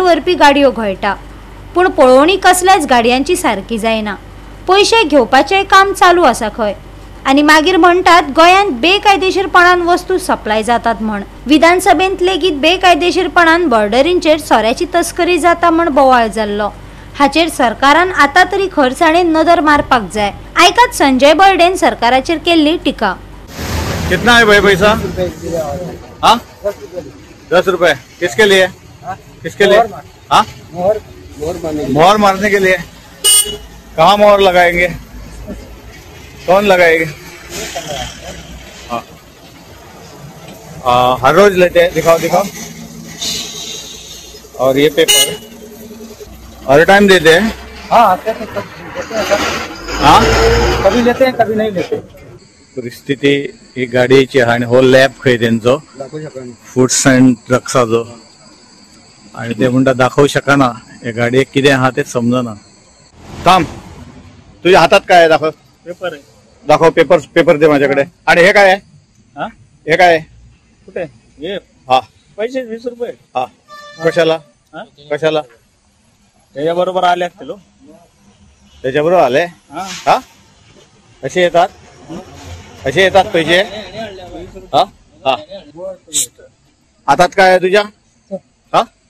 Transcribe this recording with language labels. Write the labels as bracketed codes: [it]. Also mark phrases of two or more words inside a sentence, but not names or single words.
[kok] व्हरपी गाडयो घोळटा पूण पळोवणी कसल्याच गाडयांची सारकी जायना पयशे घेवपाचें काम चालू आसा खंय आनी मागीर म्हणटात गोंयांत बेकायदेशीरपणान वस्तू सप्लाय जातात म्हण विधानसभेंत लेगीत बेकायदेशीरपणान बॉर्डरींचेर सोऱ्याची तस्करी जाता म्हण बोवाळ जाल्लो हाचेर सरकारान आता तरी खरसाणेन नदर मारपाक जाय आयकात संजय बर्डेन सरकाराचेर केल्ली टिका [hi] कितना है भाई पैसा हाँ 10 रुपए किसके लिए किसके लिए हाँ मोहर मारने के लिए कहाँ मोहर लगाएंगे कौन लगाएंगे हर रोज लेते हैं दिखाओ दिखाओ और ये पेपर हर टाइम देते हैं हाँ कभी लेते हैं कभी नहीं लेते [kok] परिस्थिती ही गाडयेची आनी हो लॅब खंय तेंचो फूड्स अँड ड्रग्साचो आनी ते म्हणटा दाखवू शकना हे गाडयेक कितें आहा तें समजना [mr] थांब तुझ्या हातात काय आहे दाखव पेपर आहे दाखव पेपर पेपर दे माझ्याकडे आणि हे काय आहे हा हे काय आहे कुठे हे हा पैसे 20 रुपये हा कशाला कशाला त्याच्याबरोबर आले असतील त्याच्याबरोबर आले हा असे येतात पैसे हा हा हातात काय आहे तुझ्या हा